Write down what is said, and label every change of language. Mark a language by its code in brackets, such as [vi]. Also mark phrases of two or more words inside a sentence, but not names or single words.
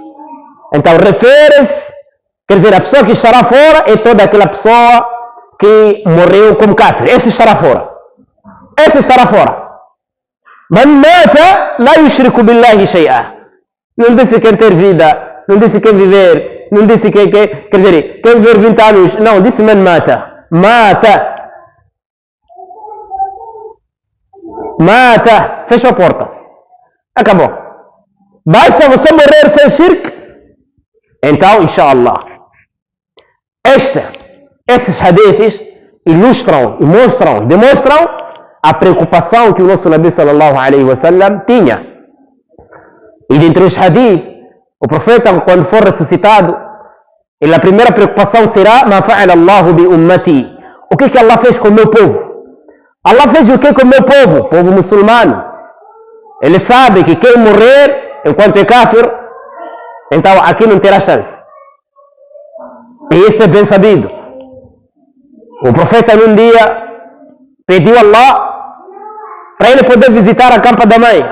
[pt] Então refere-se, quer dizer, a pessoa que estará fora é toda aquela pessoa que morreu como kafir. Esse estará fora. Esse estará fora. [ar] من مات لا يشرك بالله شيئا. [pt] Não disse quem ter vida, não disse quem viver, não disse quer dizer, quem viver 20 anos, não, disse [ar] من مات. [pt] Mata. Fecha a porta. Acabou. Basta você morrer sem shirk, então, inshallah. Esses hadiths ilustram e demonstram a preocupação que o nosso Nabi [ar] صلى الله عليه وسلم [pt] tinha. E dentre os hadith, o profeta, quando for ressuscitado, a primeira preocupação será: [ar] ما فعل الله بأمتي. [pt] O que Allah fez com o meu povo? Allah fez o que com o meu povo? Povo muçulmano. Ele sabe que quem morrer enquanto é kafir, então aqui não terá chance. E isso é bem sabido. O profeta num dia pediu a Allah para ele poder visitar a campa da mãe.